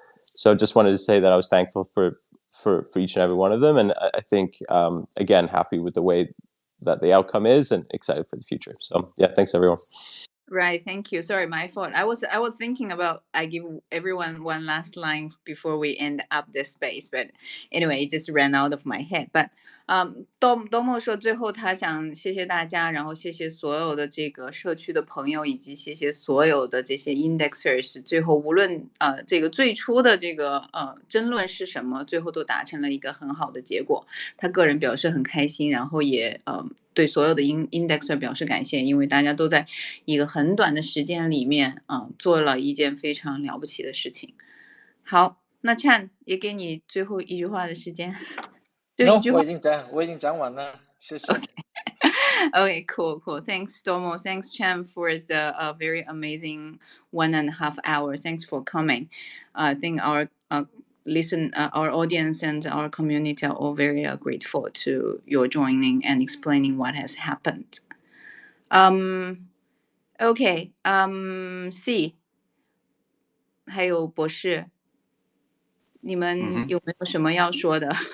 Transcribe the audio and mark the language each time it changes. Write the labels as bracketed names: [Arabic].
[English] So just wanted to say that I was thankful for each and every one of them, and I think again, happy with the way that the outcome is, and excited for the future. So yeah, thanks everyone. Right, thank you. Sorry, my fault. I was thinking about I give everyone one last line before we end up this space, but anyway, it just ran out of my head. [Chinese] But Domo 说最后他想谢谢大家，然后谢谢所有的这个社区的朋友，以及谢谢所有的这些 indexers。最后无论这个最初的这个争论是什么，最后都达成了一个很好的结果。他个人表示很开心，然后也对所有的 indexer 表示感谢，因为大家都在一个很短的时间里面做了一件非常了不起的事情。好，那 Chan 也给你最后一句话的时间。就一 [English] No， [Chinese] 句话。我已经讲完了，谢谢。 [English] Okay, cool. Thanks, Domo. Thanks, Chan, for the very amazing 1.5 hours. Thanks for coming. I think our our audience and our community are all very grateful to your joining and explaining what has happened. Okay. [Chinese] C 还有博士，你们有没有什么要说的？